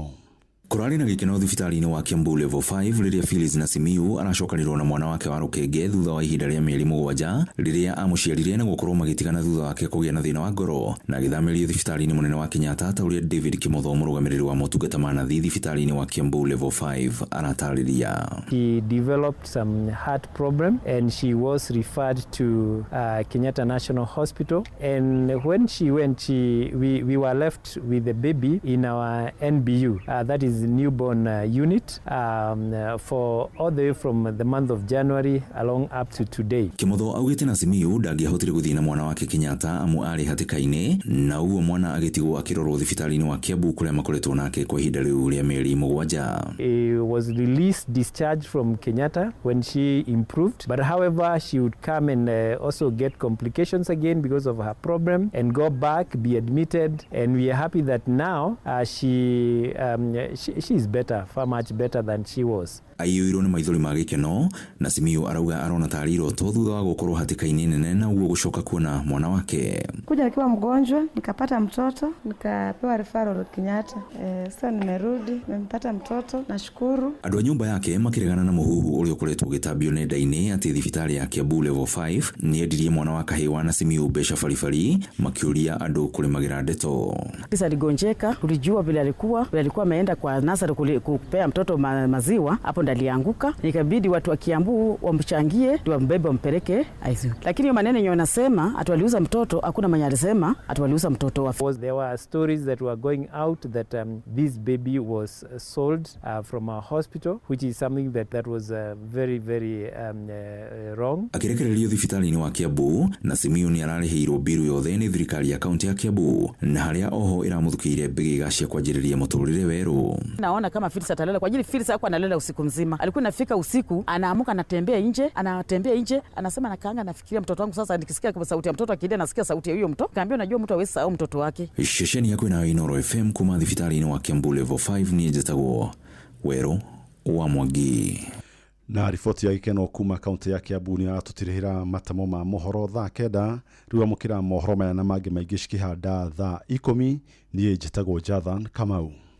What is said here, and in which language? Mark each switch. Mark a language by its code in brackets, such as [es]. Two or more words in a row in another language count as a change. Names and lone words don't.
[ki] Kurari na gikeno thibitarĩ-inĩ wa Kiambu level 5 rĩrĩa Phyllis Nasimiu aracokanĩrwo na mwana wake wa rũkenge thutha wa ihinda rĩa mĩeri 7 rĩrĩa amũciarire na gũkorwo magĩtigana thutha wake kũgĩa na thĩna wa ngoro na gĩthamĩrio thibitarĩ-inĩ mũnene wa Kenyatta ta ũrĩa David Kimotho mũrũgamĩrĩri wa motungata ma nathi thibitarĩ-inĩ wa Kiambu level 5 aratarĩria. [en] She developed some heart problem and she was referred to Kenyatta National Hospital, and when she went we were left with the baby in our NBU, that is newborn unit for all the way from the month of January along up to today. [ki] Kimotho augĩte Nasimiu ndangĩahotire gũthiĩ na mwana wake Kenyatta amu arĩ hatĩka-inĩ na uo mwana agĩtigwo akĩrorwo thibitarĩ-inĩ wa Kiambu kũrĩa makoretwo nake kwa ihinda rĩu rĩa mĩeri 7. [en] He was released, discharged from Kenyatta when she improved, but however she would come and also get complications again because of her problem and go back, be admitted, and we are happy that now she is better, far much better than she was. [ki] Aiyũirwo nĩ maithori ma gĩkeno, Nasimiu arauga arona tarĩ iroto thutha wa gũkorwo hatĩka-inĩ nene na uo gũcoka kuona mwana wake. [sw] Kuja nikiwa mgonjwa, nikapata mtoto, nikapewa referral Kenyatta. Sasa nimerudi, nimepata mtoto, nashukuru. [ki] Andũ a nyũmba yake makĩregana na mũhuhu ũrĩa ũkoretwo ũgĩtambio nenda-inĩ atĩ thibitarĩ ya Kiambu level 5 nĩendirie mwana wa kahĩĩ wa Nasimiu mbeca baribari makĩũria andũ kũrĩmagĩra ndeto. [sw] Kisa aligonjeka, tulijua vile alikuwa ameenda kwa nasari kupea mtoto maziwa, hapo ndalianguka, nikabidi watu wa Kiambu wamchangie ndio wambebe wampeleke ICU. Lakini hiyo maneno yenyewe wanasema atwaliuza mtoto, hakuna mwenye alisema atwaliuza mtoto wa. [en] There were stories that were going out that this baby was sold from a hospital, which is something that was very very wrong. [ki] Akirekererio thibitarĩ-inĩ wa Kiambu, Nasimiu nĩ ararĩhĩirwo biru yothe nĩ thirikari ya kaunti ya Kiambu na harĩa oho ĩramũthukĩire mbĩgĩga cia kwanjĩrĩria mũtũrĩre werũ. [sw] Naona kama Phyllis atalala kwa ajili Phyllis hakuwa analala usiku mzima. Alikuwa nafika usiku, anaamuka anatembea nje, anasema nakaanga nafikiria mtoto wangu. Sasa nikisikia kwa sauti ya mtoto akilia, nasikia sauti ya huyo mtoto. Kaambia unajua mtu hawezi sahau mtoto wake. [ki] Shesheni yako na Inoro FM kuma thibitarĩ-inĩ wa Kiambu level 5 ni njĩtagwo Werũ wa Mwangi. Na riboti ya gĩkeno kuma kaunti ya Kiambu nĩ aratũtirĩhĩra matamo ma mohoro thaa 9 rĩu amũkĩra mohoro maya na mangĩ maingĩ cikĩhanda thaa 10. Niĩ njĩtagwo Jathan Kamau.